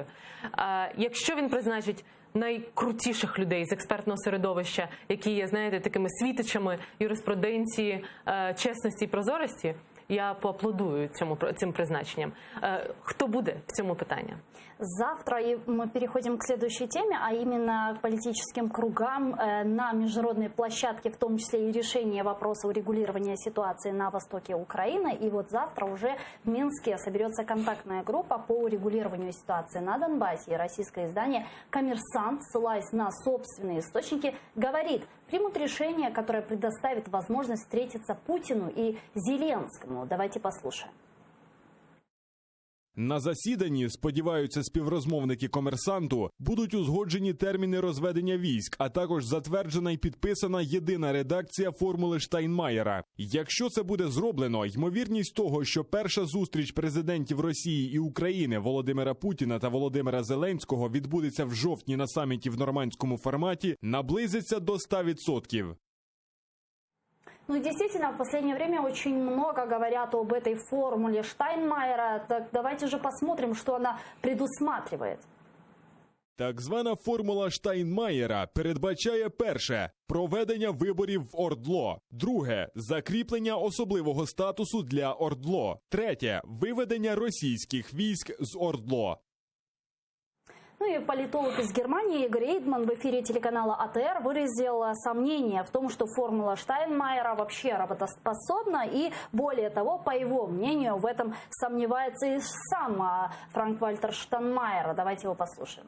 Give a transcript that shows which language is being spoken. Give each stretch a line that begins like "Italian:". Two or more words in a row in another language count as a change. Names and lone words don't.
Ukrainian: Якщо він призначить найкрутіших людей з експертного середовища, які є, знаєте, такими світочами юриспруденції, чесності і прозорості, я поаплодую цим призначенням. Кто буде в цьому питанні?
Russian: Завтра мы переходим к следующей теме, а именно к политическим кругам на международной площадке, в том числе и решение вопроса урегулирования ситуации на востоке Украины. И вот завтра уже в Минске соберется контактная группа по урегулированию ситуации на Донбассе. И российское издание «Коммерсант», ссылаясь на собственные источники, говорит, примут решение, которое предоставит возможность встретиться Путину и Зеленскому. Давайте послушаем.
Ukrainian: На засіданні, сподіваються співрозмовники «Комерсанту», будуть узгоджені терміни розведення військ, а також затверджена і підписана єдина редакція формули Штайнмаєра. Якщо це буде зроблено, ймовірність того, що перша зустріч президентів Росії і України Володимира Путіна та Володимира Зеленського відбудеться в жовтні на саміті в нормандському форматі, наблизиться до 100%.
Russian: Ну и действительно, в последнее время очень много говорят об этой формуле Штайнмаєра. Так давайте же посмотрим, что она предусматривает.
Ukrainian: Так звана формула Штайнмаєра передбачає перше – проведення виборів в ОРДЛО, друге – закріплення особливого статусу для ОРДЛО, третє – виведення російських військ з ОРДЛО.
Russian: Ну и политолог из Германии Игорь Эйдман в эфире телеканала АТР выразил сомнение в том, что формула Штайнмаєра вообще работоспособна. И более того, по его мнению, в этом сомневается и сам Франк-Вальтер Штайнмаєр. Давайте его послушаем.